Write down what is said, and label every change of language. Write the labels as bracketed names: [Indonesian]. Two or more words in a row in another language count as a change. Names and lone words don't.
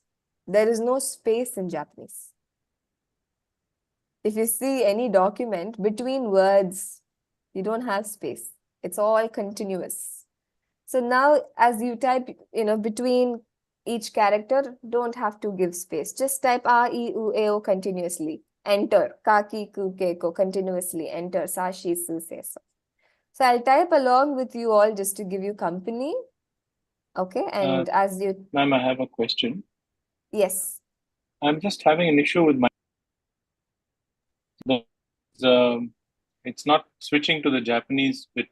[English] There is no space in Japanese. If you see any document between words, you don't have space. It's all continuous. So now as you type, between each character, don't have to give space. Just type [Japanese] A, I, U, A, O [English] continuously. Enter. [Japanese] Ka, ki, ku, ke, ko [English] continuously. Enter. [Japanese] Sa, shi, su, se, so. [English] So I'll type along with you all just to give you company. Okay. And as you... Ma'am, I have a question. Yes. I'm just having an issue with my... it's not switching to the Japanese bit.